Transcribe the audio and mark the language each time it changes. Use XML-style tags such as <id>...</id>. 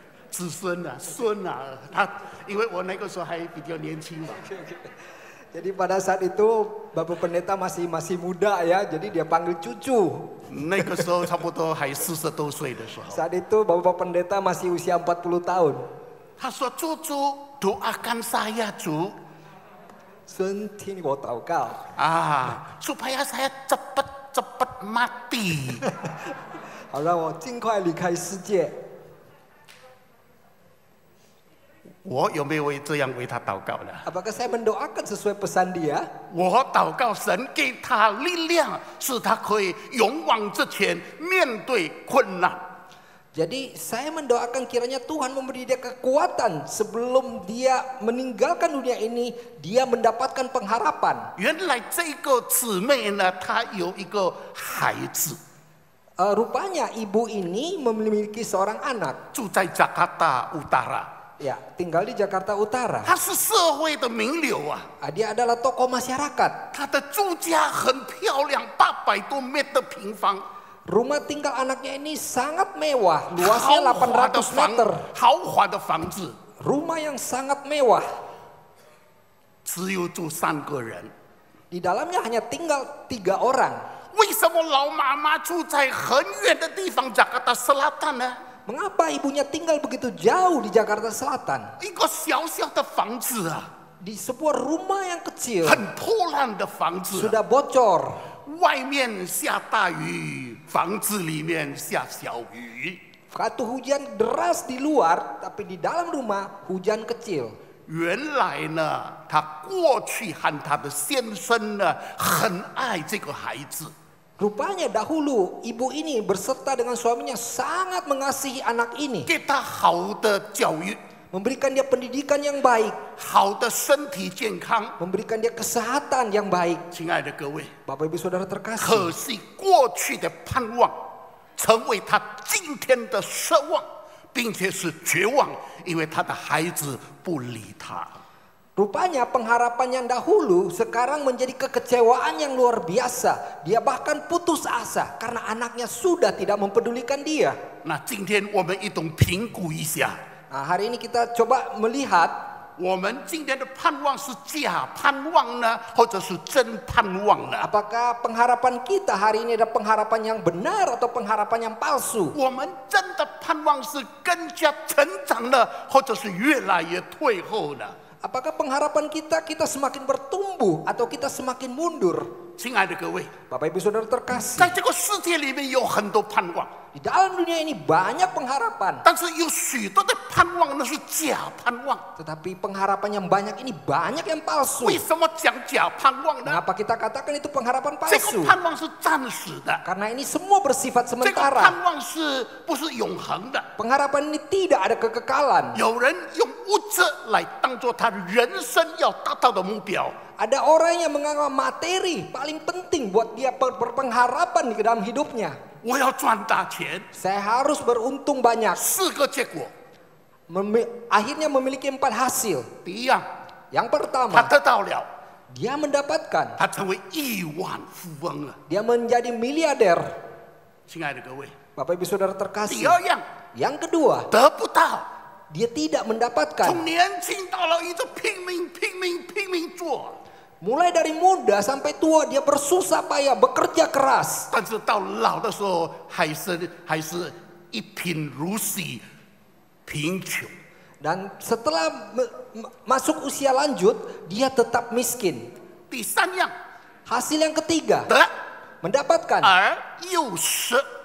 <zh>子孙啊，孙啊，他因为我那个时候还比较年轻嘛。</zh> <id>Jadi pada saat itu Bapak Pendeta masih muda ya, jadi dia panggil cucu.</id> <zh>那个时候差不多还40多岁的时候，</zh> <id>Saat itu Bapak Pendeta masih usia 40 tahun.</id> <zh>他说：“主，</zh> <id>doakan saya</id> <zh>主 Sun听我祷告</zh> <id>supaya saya cepat mati。”</id> <zh>好让我尽快离开世界。我有没有这样为他祷告呢？</zh> <id>Apakah saya mendoakan sesuai pesan dia?</id> <zh>我祷告神给他力量，使他可以勇往直前，面对困难。</zh> <id>Jadi saya mendoakan kiranya Tuhan memberi dia kekuatan sebelum dia meninggalkan dunia ini, dia mendapatkan pengharapan.</id> <zh>原来这个姊妹呢，她有一个孩子，</zh> <id>Rupanya ibu ini memiliki seorang anak.</id> <zh>住在加卡达Utara，</zh> <id>Ya, tinggal di Jakarta Utara.</id> <zh>他是社会的名流啊。</zh> <id>Dia adalah tokoh masyarakat.</id> <zh>他的住家很漂亮，800多meter 平方，</zh> <id>Rumah tinggal anaknya ini sangat mewah, luasnya</id> <zh>豪华的</zh> <id>800 meter.</id> <zh>豪华的房子，</zh> <id>Rumah yang sangat mewah.</id> <zh>只有住3个人。</zh> <id>Di dalamnya hanya tinggal 3 orang.</id> <zh>为什么老妈妈住在很远的地方加卡达Selatan 呢？</zh> <id>Mengapa ibunya tinggal begitu jauh di Jakarta Selatan?</id> <zh>一个小小的房子啊，</zh> <id>Di sebuah rumah yang kecil,</id> <zh>很破烂的房子啊，</zh> <id>sudah bocor.</id> <zh>外面下大雨，房子里面下小雨。</zh> <id>Waktu hujan deras di luar, tapi di dalam rumah hujan kecil.</id> <zh>原来呢，她过去和她的先生呢，很爱这个孩子。</zh> <id>Rupanya dahulu ibu ini berserta dengan suaminya sangat mengasihi anak ini.</id> <zh>给他好的教育，</zh> <id>Memberikan dia pendidikan yang baik.</id> <zh>好的身体健康。</zh> <id>Memberikan dia kesehatan yang baik.</id> <zh>亲爱的各位，</zh> <id>Bapak ibu saudara</id> <zh>可</zh> <id>terkasih.</id> <zh>惜过去的盼望，成为他今天的奢望，并且是绝望，因为他的孩子不理他。</zh> <id>Rupanya pengharapan yang dahulu sekarang menjadi kekecewaan yang luar biasa. Dia bahkan putus asa karena anaknya sudah tidak mempedulikan dia.</id> <zh>那今天我们一同评估一下，</zh> <id>Nah, hari ini kita coba melihat</id> <zh>我们今天的盼望是假盼望呢，或者是真盼望呢？</zh> <id>apakah pengharapan kita hari ini adalah pengharapan yang benar atau pengharapan yang palsu.</id> <zh>我们真的盼望是更加成长呢，或者是越来越退后呢？</zh> <id>Apakah pengharapan kita semakin bertumbuh atau kita semakin mundur?</id> <zh>亲爱的各位，</zh> <id>Bapak ibu saudara terkasih.</id> <zh>在这个世界里面有很多盼望，</zh> <id>Di dalam dunia ini banyak pengharapan.</id> <zh>但是有许多的盼望那是假盼望。</zh> <id>Tetapi pengharapan yang banyak ini banyak yang palsu.</id> <zh>为什么讲假盼望呢？</zh> <id>Mengapa kita katakan itu pengharapan</id> <zh>这</zh> <id>palsu?</id> <zh>个盼望是暂时的，</zh> <id>Karena ini semua bersifat</id> <zh>这个</zh> <id>sementara.</id> <zh>盼望是不是永恒的？</zh> <id>Pengharapan ini tidak ada kekekalan.</id> <zh>有人用物质来当做他人生要达到的目标，</zh> <id>Ada orang yang menganggap materi paling penting buat dia berpengharapan di dalam hidupnya.</id> <zh>我要赚大钱。</zh> <id>Saya harus beruntung banyak.</id> <zh>4个结果，</zh> <id>Akhirnya memiliki 4 hasil.</id> <zh>第一样，</zh> <id>Yang</id> <zh>他</zh> <id>pertama,</id> <zh>得到了，</zh> <id>dia mendapatkan.</id> <zh>他成为亿万富翁了。</zh> <id>Dia menjadi miliarder.</id> <zh>亲爱的各位，</zh> <id>Bapak ibu saudara</id> <zh>第</zh> <id>terkasih.</id> <zh>二样</zh> <id>Yang kedua,</id> <zh>得不到，</zh> <id>dia tidak mendapatkan.</id> <zh>从年轻到老一直拼命做，</zh> <id>Mulai dari muda sampai tua dia bersusah payah, bekerja keras.</id> <zh>但是到老的时候还是一贫如洗，贫穷。</zh> <id>Dan setelah masuk usia lanjut, dia tetap miskin.</id> <zh>第三样，</zh> <id>Hasil yang ketiga,</id> <zh>得</zh> <id>mendapatkan.</id> <zh>而又失。</zh>